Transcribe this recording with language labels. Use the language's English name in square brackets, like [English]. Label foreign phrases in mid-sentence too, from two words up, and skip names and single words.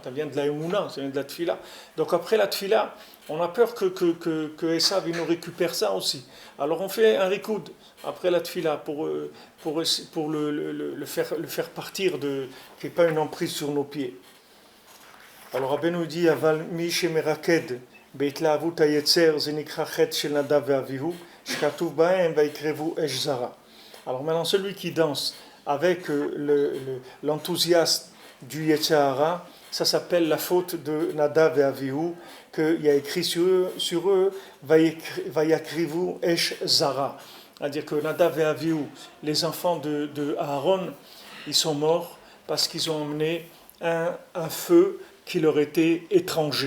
[French] Ça vient de la emuna, ça vient de la tfila. Donc après la tfila, on a peur que Esav, il nous récupère ça aussi. Alors on fait un rikoud après la tfila pour le faire partir, qu'il n'y ait pas une emprise sur nos pieds. Alors Rabbi nous dit, [Hebrew] אבל מי שמרקד בהתלהבות היצר זה נקרא חטא של נדב ואביהו שכתוב בהם ויקרבו אש זרה. [French] Alors maintenant celui qui danse avec l'enthousiasme du [Hebrew] יצר הרע, [French] ça s'appelle la faute de Nadav et Avihu, qu'il y a écrit sur eux [Hebrew] ויקריבו אש זרה. [French] C'est-à-dire que Nadav et Avihu, les enfants de Aaron, ils sont morts parce qu'ils ont emmené un feu qui leur était étranger.